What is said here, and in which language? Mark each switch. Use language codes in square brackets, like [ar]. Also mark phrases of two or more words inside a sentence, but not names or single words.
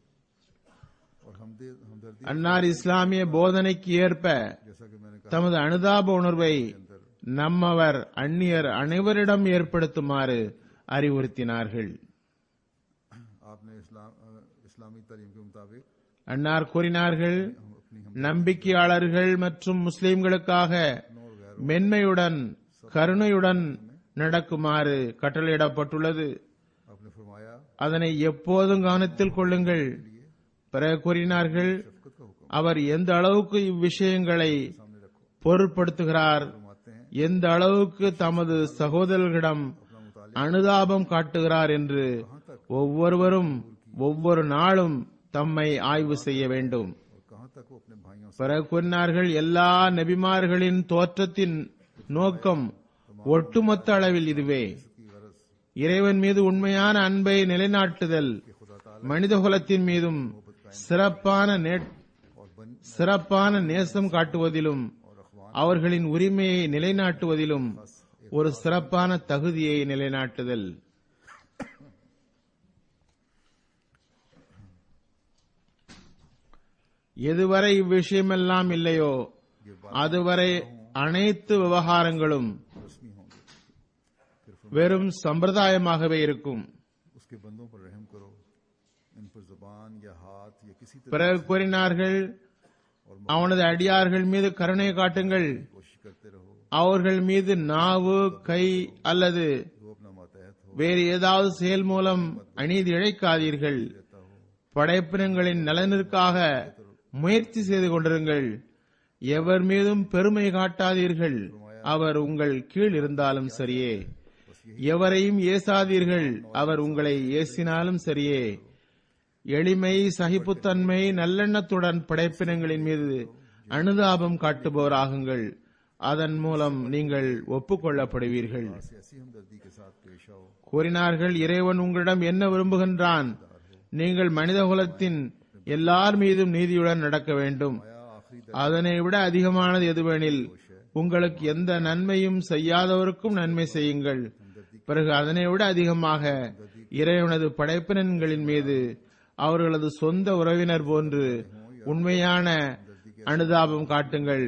[ur] اور ہمدردی [ta] அன்னார் இஸ்லாமிய போதனைக்கு ஏற்ப [ur] جیسا کہ میں نے [ta] தமது அனுதாப உணர்வை நம்மவர் அந்நியர் அனைவரிடம் ஏற்படுத்துமாறு அறிவுறுத்தினார்கள். [ur] کہا آپ نے اسلامی تعلیم کے مطابق [ta] அன்னார் கூறினார்கள், [ur] ہم اپنی [ta] நம்பிக்கையாளர்கள் மற்றும் முஸ்லிம்களுக்காக மென்மையுடன் கருணையுடன் நடக்குமாறு கட்டளையிடப்பட்டுள்ளது. [ur] آپ نے فرمایا [ta] அதனை எப்போதும் கவனத்தில் கொள்ளுங்கள். பிறகு கூறினார்கள், [ur] شفقت کا حکم [ta] அவர் எந்த அளவுக்கு இவ்விஷயங்களை [ur] سامنے رکھو. [ta] பொருட்படுத்துகிறார், [ur] فرماتے ہیں [ta] எந்த அளவுக்கு தமது சகோதரர்களிடம் [ur] اپنا مطالب [ta] அனுதாபம் காட்டுகிறார் என்று ஒவ்வொருவரும் ஒவ்வொரு நாளும் தம்மை ஆய்வு செய்ய வேண்டும். [ur] اور کہاں تک وہ اپنے بھائیوں سے [ta] பிறகு கூறினார்கள், எல்லா நபிமார்களின் தோற்றத்தின் நோக்கம் ஒட்டுமொத்த அளவில் இதுவே. [ur] کی غرض [ta] இறைவன் மீது உண்மையான அன்பை நிலைநாட்டுதல், [ur] خدا تعالیٰ [ta] மனிதகுலத்தின் மீதும் சிறப்பான நேசம் காட்டுவதிலும் அவர்களின் உரிமையை நிலைநாட்டுவதிலும் ஒரு சிறப்பான தகுதியை நிலைநாட்டுதல். எதுவரை இவ்விஷயமெல்லாம் இல்லையோ அதுவரை அனைத்து விவகாரங்களும் [ur] رسمی ہوں گے. [ta] வெறும் சம்பிரதாயமாகவே இருக்கும். [ur] اس کے بندوں پر رحم کرو، ان پر زبان یا ہاتھ یا کسی طرح [ta] பிறகு கூறினார்கள், அவனது அடியார்கள் மீது கருணை காட்டுங்கள், [ur] کوشش کرتے رہو [ta] அவர்கள் மீது நாவு, கை அல்லது [ur] جو اپنا ماتحت ہو [ta] வேறு ஏதாவது செயல் மூலம் அநீதி இழைக்காதீர்கள். [ur] رہتا ہو [ta] படைப்பினங்களின் நலனிற்காக முயற்சி செய்து கொண்டிருங்கள். எவர் மீதும் பெருமை காட்டாதீர்கள். அவர் உங்கள் கீழ் இருந்தாலும் சரியே. எவரையும் ஏசாதீர்கள். அவர் உங்களை ஏசினாலும் சரியே. எளிமை, சகிப்புத்தன்மை, நல்லெண்ணத்துடன் படைப்பினங்களின் மீது அனுதாபம் காட்டுபவராகுங்கள். அதன் மூலம் நீங்கள் ஒப்புக்கொள்ளப்படுவீர்கள். [ur] سے ایسی ہمدردی کے ساتھ پیش آؤ [ta] கூறினார்கள், இறைவன் உங்களிடம் என்ன விரும்புகின்றான்? நீங்கள் மனித குலத்தின் எல்லார் மீதும் நீதியுடன் நடக்க வேண்டும். அதனை விட அதிகமானது எதுவெனில் உங்களுக்கு எந்த நன்மையும் செய்யாதவருக்கும் நன்மை செய்யுங்கள். பிறகு அதனை விட அதிகமாக இறைவனது படைப்பினங்களின் மீது அவர்களது சொந்த உறவினர் போன்று உண்மையான அனுதாபம் காட்டுங்கள்.